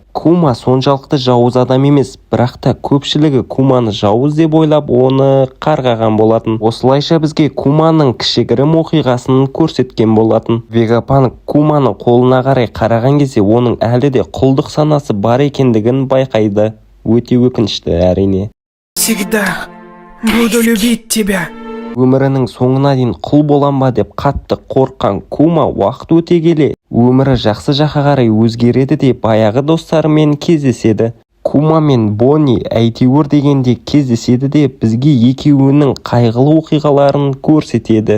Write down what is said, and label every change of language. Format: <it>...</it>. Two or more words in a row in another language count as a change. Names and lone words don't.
<kk>Кума соншалықты жауыз адам емес, бірақ та көпшілігі Куманы жауыз деп ойлап оны қарғаған болатын. Осылайша бізге Куманың кішігірім оқиғасын көрсеткен болатын. Вегапанк Куманың қолына қарай қараған кезде оның әлі де құлдық санасы бар екендігін байқайды. Өте өкінішті әрине.</kk> <ru>Всегда буду любить тебя.</ru> <kk>Өмірінің соңына дейін құл болам ба деп қатты қорққан Кума уақыт өте келе өмірі жақсы жаққа қарай өзгереді де баяғы достарымен кездеседі. Кума мен Бонни әйтеуір дегенде кездеседі де бізге екеуінің қайғылы оқиғаларын көрсетеді.</kk>